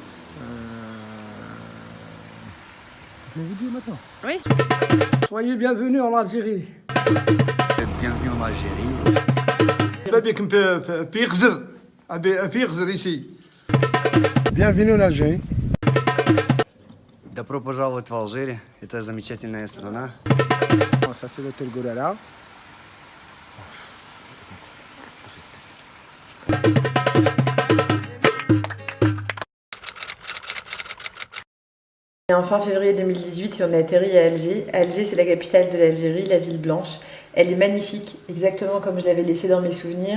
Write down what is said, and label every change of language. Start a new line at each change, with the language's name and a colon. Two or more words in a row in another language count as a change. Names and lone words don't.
French: Je vais vous dire maintenant. Oui. Soyez bienvenus en Algérie. Bienvenue en Algérie. ici. Bienvenue en Algérie.
Russian: Добро пожаловать в Алжир. Это замечательная страна.
French: Ça c'est l'hôtel Golala. On est en fin février 2018 et on a atterri à Alger. Alger, c'est la capitale de l'Algérie, la ville blanche. Elle est magnifique, exactement comme je l'avais laissé dans mes souvenirs.